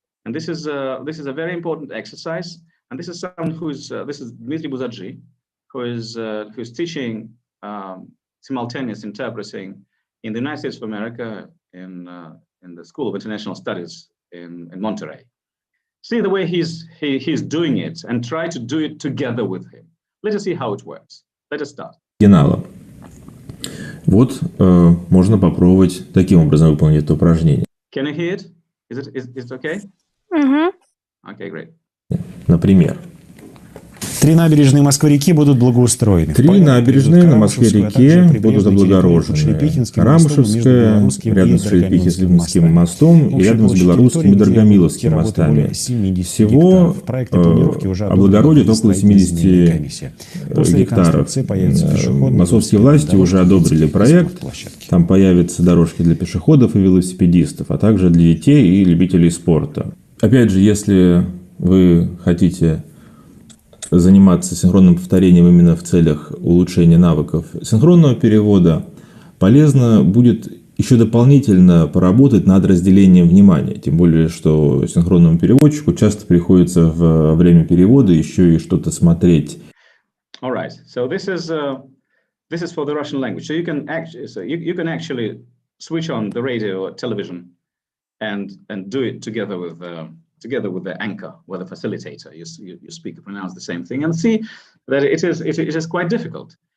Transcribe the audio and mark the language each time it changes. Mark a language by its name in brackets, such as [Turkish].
[English] And this is a very important exercise. And this is someone this is Dmitry Buzadji, who's teaching simultaneous interpreting in the United States of America in the School of International Studies in Monterey. See the way he's doing it, and try to do it together with him. Let us see how it works. Let us start. [Russian] Вот можно попробовать таким образом выполнить это упражнение. [English] Can you hear it? Is it okay? Okay, great. [Russian] Например. 3 набережные Москвы-реки будут благоустроены. 3 набережные на Москве-реке будут облагорожены. Рамушевская рядом с Шелепихинским мостом и рядом с Белорусским и Дорогомиловским мостами. Всего облагородят около 70 гектаров. Московские власти уже одобрили проект. Там появятся дорожки для пешеходов и велосипедистов, а также для детей и любителей спорта. Опять же, если вы хотите заниматься синхронным повторением именно в целях улучшения навыков синхронного перевода, полезно будет еще дополнительно поработать над разделением внимания. Тем более, что синхронному переводчику часто приходится во время перевода еще и что-то смотреть. [English] All right. So this is for the Russian language. So you can actually switch on the radio or television and do it together with the anchor or the facilitator. You speak and pronounce the same thing and see that it is quite difficult.